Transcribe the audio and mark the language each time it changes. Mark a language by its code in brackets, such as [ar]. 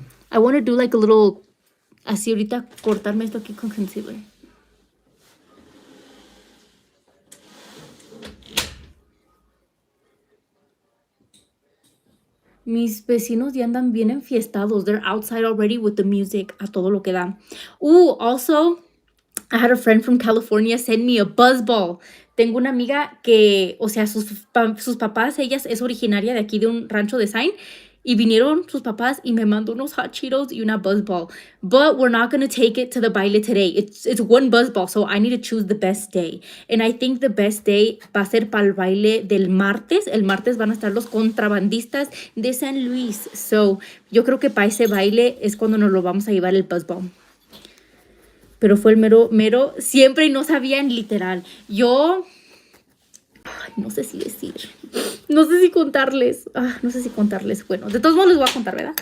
[en] I want to do like a little, [es] así ahorita cortarme esto aquí con [en] concealer. [es] Mis vecinos ya andan bien enfiestados. [en] They're outside already with the music [es] a todo lo que da. [en] Also, I had a friend from California send me a buzz ball. [es] Tengo una amiga que, o sea, sus papás, ella es originaria de aquí de un rancho de Sain. Y vinieron sus papás y me mandó unos hot Cheetos y una buzz ball. [en] But we're not going to take it to the baile today. It's one buzz ball, so I need to choose the best day. And I think the best day [es] va a ser para el baile del martes. El martes van a estar los contrabandistas de San Luis. So, yo creo que para ese baile es cuando nos lo vamos a llevar el buzz ball. Pero fue el mero, siempre y no sabían literal. Yo, no sé si decir, no sé si contarles, Bueno, de todos modos les voy a contar, ¿verdad?